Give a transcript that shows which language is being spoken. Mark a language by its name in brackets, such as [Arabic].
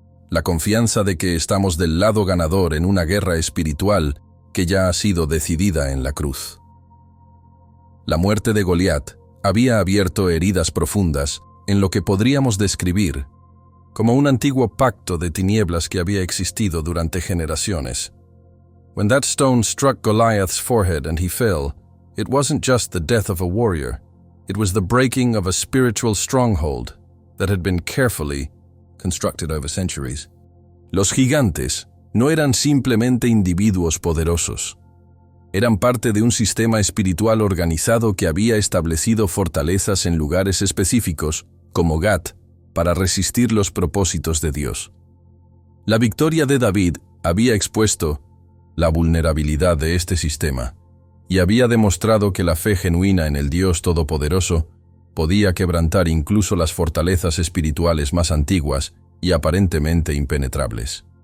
[Spanish] La confianza de que estamos del lado ganador en una guerra espiritual que ya ha sido decidida en la cruz. La muerte de Goliat había abierto heridas profundas en lo que podríamos describir como un antiguo pacto de tinieblas que había existido durante generaciones. [English] When that stone struck Goliath's forehead and he fell, it wasn't just the death of a warrior, it was the breaking of a spiritual stronghold that had been carefully constructed over centuries. [Spanish] Los gigantes no eran simplemente individuos poderosos. Eran parte de un sistema espiritual organizado que había establecido fortalezas en lugares específicos, como Gat, para resistir los propósitos de Dios. La victoria de David había expuesto la vulnerabilidad de este sistema y había demostrado que la fe genuina en el Dios Todopoderoso podía quebrantar incluso las fortalezas espirituales más antiguas y aparentemente impenetrables.